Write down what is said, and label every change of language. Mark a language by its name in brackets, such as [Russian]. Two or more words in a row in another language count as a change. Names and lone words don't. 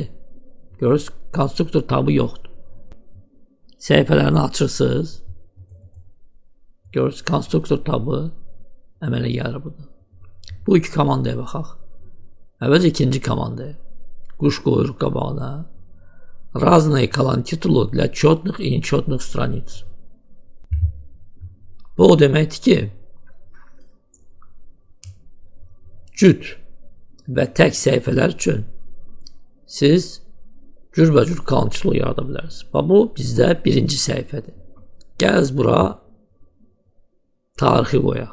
[Azerbaijani] Görürsünüz, konstruktor tabı yoxdur. Səhifələrini açırsınız. Görürsünüz, konstruktor tabı əmələ gəlir burada. Bu iki komandaya baxaq. Əvvəlcə ikinci komandaya. Quş qoyuruq qabağına. [Russian] Разные колонтитулы для четных и нечетных страниц. [Azerbaijani] Bu o deməkdir ki, cüt və tək səhifələr üçün siz cürbəcür kalantısı yarada bilərsiniz. Bu bizdə birinci səhifədir. Gəl bura tarixi qoyaq.